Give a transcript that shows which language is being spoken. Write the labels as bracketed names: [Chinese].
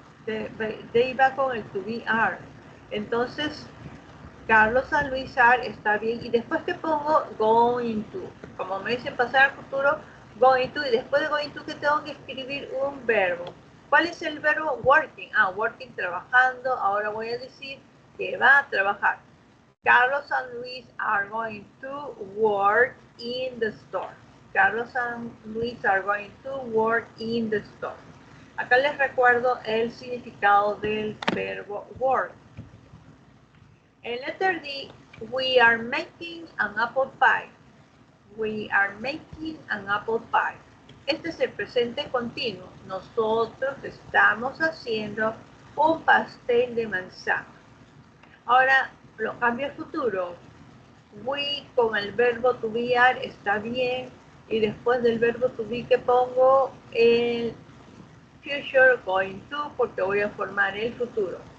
[Spanish] They va con el to be are. Entonces, Carlos San Luis are está bien. Y después que pongo going to. Como me dicen pasar al futuro, going to. Y después de going to, que tengo que escribir un verbo. ¿Cuál es el verbo? Working. Working, trabajando. Ahora voy a decir que va a trabajar. [English] Carlos and Luis are going to work in the store. Carlos and Luis are going to work in the store. [Spanish] Acá les recuerdo el significado del verbo work. [English] En letter D, we are making an apple pie. We are making an apple pie. [Spanish] Este es el presente continuo. Nosotros estamos haciendo un pastel de manzana. Ahora lo cambio al futuro. We con el verbo to be are está bien. Y después del verbo to be que pongo el future going to, porque voy a formar el futuro.